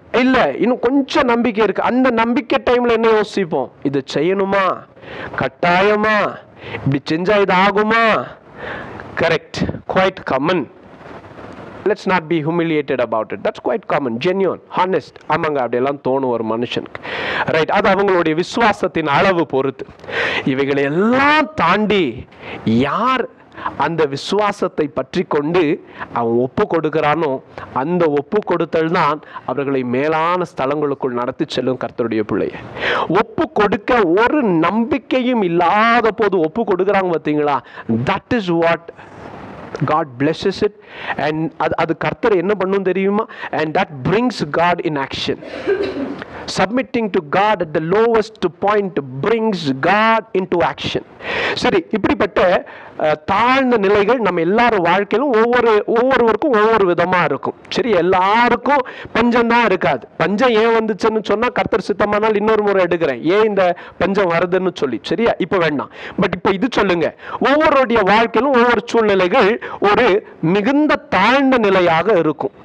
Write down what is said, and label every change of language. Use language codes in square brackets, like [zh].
[ta] இல்ல, இன்னும் கொஞ்சம் நம்பிக்கை இருக்கு. அந்த நம்பிக்கை டைம்ல என்ன யோசிப்போம்? இது செய்யணுமா, கட்டாயமா, இப்படி செஞ்சா இது ஆகுமா? [en] Correct, quite common. Let's not be humiliated about it. That's quite common, genuine, honest. [ta] ஆமாங்க, அப்படியெல்லாம் தோணும் ஒரு மனுஷனுக்கு. ரைட், அது அவங்களுடைய விசுவாசத்தின் அளவு பொறுத்து. இவைகளை எல்லாம் தாண்டி யார் அந்த விசுவாசத்தை பற்றி கொண்டு அவன் ஒப்பு கொடுக்கிறானோ, அந்த ஒப்பு கொடுத்தல் தான் அவர்களை மேலான ஸ்தலங்களுக்குள் நடத்தி செல்லும் கர்த்தருடைய பிள்ளையை. ஒப்பு கொடுக்க ஒரு நம்பிக்கையும் இல்லாத போது ஒப்பு கொடுக்குறாங்க பார்த்தீங்களா? [en] That is what God blesses it. And [ta] அது கர்த்தர் என்ன பண்ணும் தெரியுமா? [en] And that brings God in action. Submitting to God at the lowest point brings God into action. [ta] சரி, இப்படிப்பட்ட தாழ்ந்த நிலைகள் நம்ம எல்லாரும் வாழ்க்கையிலும் ஒவ்வொருவருக்கும் ஒவ்வொரு விதமா இருக்கும். சரி, எல்லாருக்கும் பஞ்சம் தான் இருக்காது. பஞ்சம் ஏன் வந்துச்சுன்னு சொன்னா, கர்த்தர் சித்தமானால் இன்னொரு முறை எடுக்கிறேன் ஏன் இந்த பஞ்சம் வருதுன்னு சொல்லி. சரியா, இப்ப வேண்டாம். பட் இப்ப இது சொல்லுங்க, ஒவ்வொருடைய வாழ்க்கையிலும் ஒவ்வொரு சூழ்நிலைகள் ஒரு மிகுந்த தாழ்ந்த நிலையாக இருக்கும்.